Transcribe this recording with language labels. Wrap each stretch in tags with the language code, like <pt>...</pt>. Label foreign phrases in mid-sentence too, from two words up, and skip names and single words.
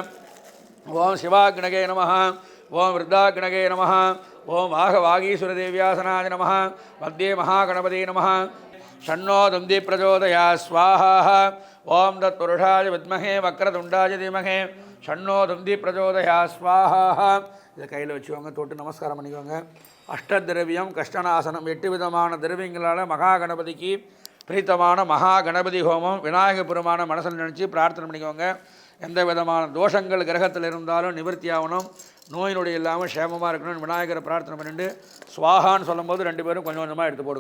<sa>ओं शिवाग्नगे नमः ओं वृद्धाग्नगे नमः ओं वाघवागीसुरदेव्यासनाय नमः मध्ये महागणपते नमः षण्णो दन्ति प्रचोदयात् स्वाहा ओं तत्पुरुषाय विद्महे वक्रतुण्डाय धीमहि षण्णो दन्ति प्रचोदयात् स्वाहा</sa> <ta>இதை கையில் வச்சுக்கோங்க தொட்டு நமஸ்காரம் பண்ணிக்கோங்க அஷ்டதிரவியம் கஷ்டநாசனம் 8 விதமான திரவியங்களால் மகா கணபதிக்கு பிரீத்தமான மகா கணபதி ஹோமம் விநாயகர் பெருமான மனசில் நினச்சி பிரார்த்தனை பண்ணிக்கோங்க எந்த விதமான தோஷங்கள் கிரகத்தில் இருந்தாலும் நிவர்த்தி ஆகணும் நோய் நொடி இல்லாமல் க்ஷேமமாக இருக்கணும்னு விநாயகரை பிரார்த்தனை பண்ணிட்டு ஸ்வாஹான்னு சொல்லும்போது 2 பேரும் கொஞ்சம் கொஞ்சமாக எடுத்து போடுங்க.</ta>